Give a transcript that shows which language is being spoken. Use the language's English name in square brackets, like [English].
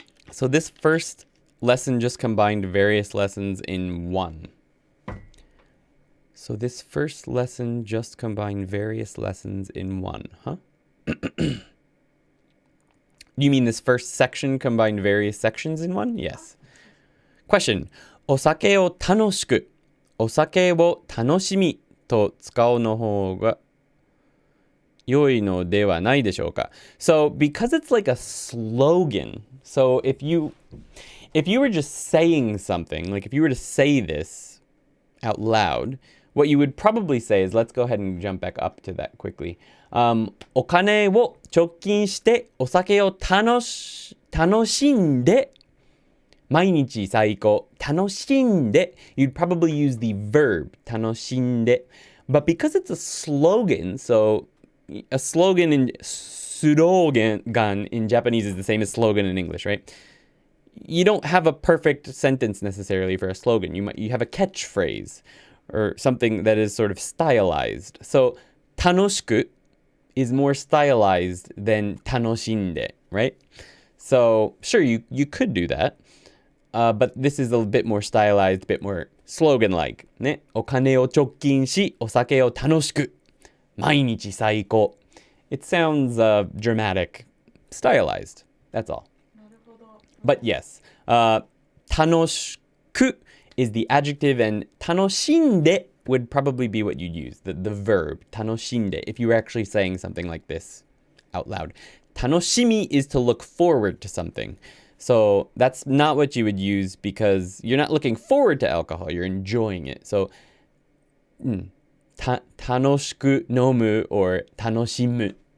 [English] So this first lesson just combined various lessons in one. So this first lesson just combined various lessons in one, huh? You mean this first section combined various sections in one? Yes. Question. [Japanese] お酒を楽しく、お酒を楽しみと使うの方が良いのではないでしょうか? [English] So because it's like a slogan, so if you were just saying something, like if you were to say this out loud, what you would probably say is, let's go ahead and jump back up to that quickly. [Japanese] お金を貯金してお酒を楽しんで毎日最高楽しんで [English] you'd probably use the verb 楽しんで but because it's a slogan, so a slogan in slogan in Japanese is the same as slogan in English, right? You don't have a perfect sentence necessarily for a slogan. You have a catchphrase or something that is sort of stylized. So 楽しく is more stylized than 楽しんで, right? So sure, you could do that, but this is a bit more stylized, a bit more slogan-like. [Japanese] ね、お金を貯金し、お酒を楽しく、毎日最高. [English] It sounds dramatic, stylized. That's all. But yes, 楽しく is the adjective, and 楽しんで would probably be what you'd use, the verb, 楽しんで, if you were actually saying something like this out loud. 楽しみ is to look forward to something. So that's not what you would use because you're not looking forward to alcohol, you're enjoying it. So [Japanese] 楽しく飲む [English] or 楽しむ.